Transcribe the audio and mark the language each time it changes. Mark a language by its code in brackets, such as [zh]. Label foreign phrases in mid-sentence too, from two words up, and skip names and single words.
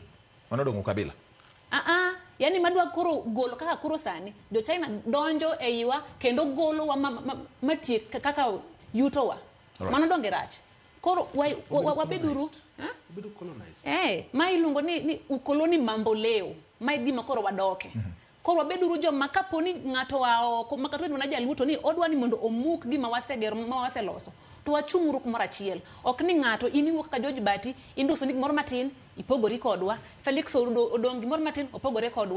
[luo] Mano dongo kabila. Yani madwa koro golo kaka koro sani jo China donjo e iwa kendo golo wa matie kaka yuto wa. Right. Mano donge rach. Koro wabeduru bedo colonized. Mai lungo ni [sw] ukoloni mambo leo. [luo] Mai gima koro wadoke. Koro wabeduru jo makaponi ngato wa oko makaponi unaja luto ni odwa ni mondo omuk gima wasegero ma waseloso. To wachunguru kumoro achiel. Ok ni ngato iniwo kaka George Bati induso ni gimoro matin ipogori kodwa. Felix odong gimoro matin opogore kodwa.